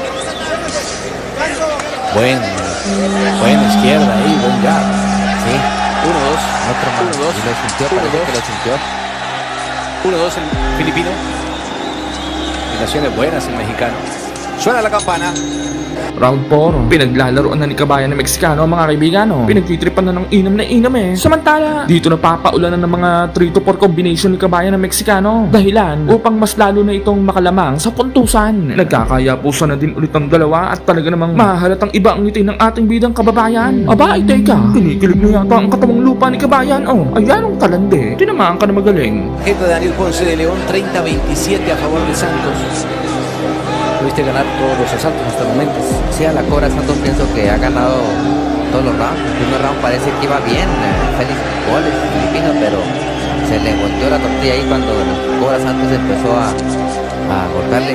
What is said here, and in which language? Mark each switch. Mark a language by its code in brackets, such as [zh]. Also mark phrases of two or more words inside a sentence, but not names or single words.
[es] Buena izquierda ahí, buen jab. Sí. Otro más. 1-2. Y lo sintió, parece que lo sintió. 1-2 el filipino. Combinaciones buenas el mexicano. Suena la campana. [tl] Round 4, pinaglalaroan na ni kabayan ng Meksikano mga kaibigan. Pinagtitripan na ng inam eh. Samantala, dito napapaulanan ng mga [en] 3 to 4 combination [tl] ni kabayan ng Meksikano. Dahilan upang mas lalo na itong makalamang sa puntusan. Nagkakayapusan na din ulit ang dalawa at talaga namang mahalatang iba ang ngiti ng ating bidang kababayan. Aba, ay teka, kinikilig na yata ang katawang lupa ni kabayan. Ayan ang talande. Tinamaan ka na magaling. [es] Tarjeta de Daniel Ponce de León, 30-27 a favor de Santos. Pudiste ganar todos los asaltos hasta el momento. Sí, a la Cobra Santos pienso que ha ganado todos los rounds. El primer round parece que iba bien, Félix goles filipino, pero se le volteó la tortilla ahí cuando el Cobra Santos empezó a golpearle.